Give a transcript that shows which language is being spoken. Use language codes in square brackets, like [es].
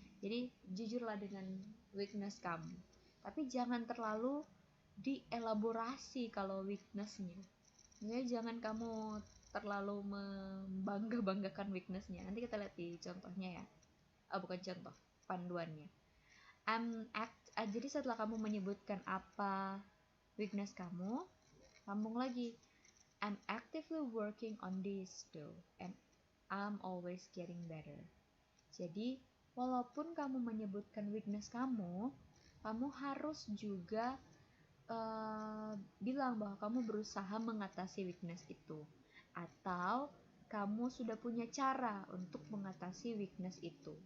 [id] Jadi jujurlah dengan weakness kamu, tapi jangan terlalu dielaborasi kalau weaknessnya ya. Jangan kamu terlalu membangga-banggakan weaknessnya. Nanti kita lihat di contohnya ya. Bukan contoh, panduannya. Jadi setelah kamu menyebutkan apa weakness kamu, sambung lagi. [en] I'm actively working on this though, and I'm always getting better. [id] Jadi, walaupun kamu menyebutkan weakness kamu harus juga bilang bahwa kamu berusaha mengatasi weakness itu, atau kamu sudah punya cara untuk mengatasi weakness itu.